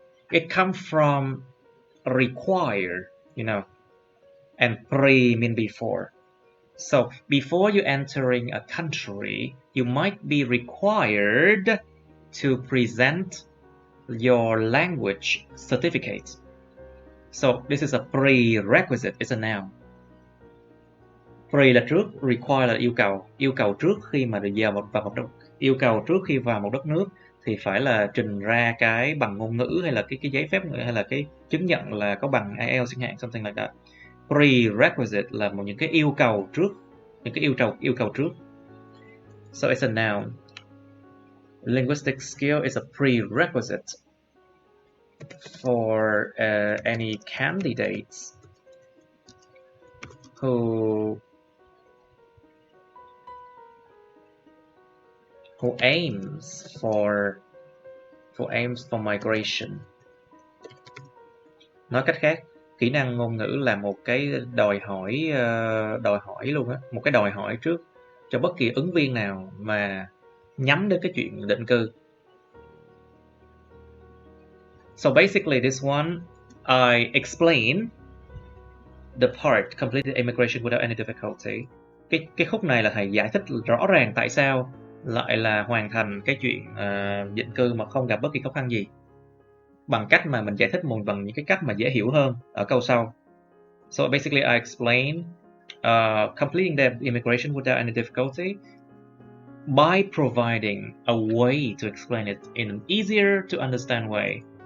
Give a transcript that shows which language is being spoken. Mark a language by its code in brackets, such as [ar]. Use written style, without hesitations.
[en] It comes from require, you know, and pre mean before. So before you entering a country, you might be required to present your language certificate. So this is a prerequisite, it's a noun. [vi] Pre là trước, require là yêu cầu trước khi mà vào một đất, yêu cầu trước khi vào một đất nước thì phải là trình ra cái bằng ngôn ngữ hay là cái giấy phép hay là cái chứng nhận là có bằng IELTS chẳng hạn, [en] something like that. [vi] Prerequisite là một những cái yêu cầu trước, những cái yêu cầu trước. [en] So it's a noun. Linguistic skill is a prerequisite for any candidates who aims for migration. [vi] Nói cách khác, kỹ năng ngôn ngữ là một cái đòi hỏi luôn á, một cái đòi hỏi trước cho bất kỳ ứng viên nào mà nhắm đến cái chuyện định cư. [en] So basically this one I explain the part completed immigration without any difficulty. [vi] Cái khúc này là thầy giải thích rõ ràng tại sao lại là hoàn thành cái chuyện định cư mà không gặp bất kỳ khó khăn gì, bằng cách mà mình giải thích bằng những cái cách mà dễ hiểu hơn ở câu sau. [en] So basically I explain completing the immigration without any difficulty by providing a way to explain it in an easier to understand way.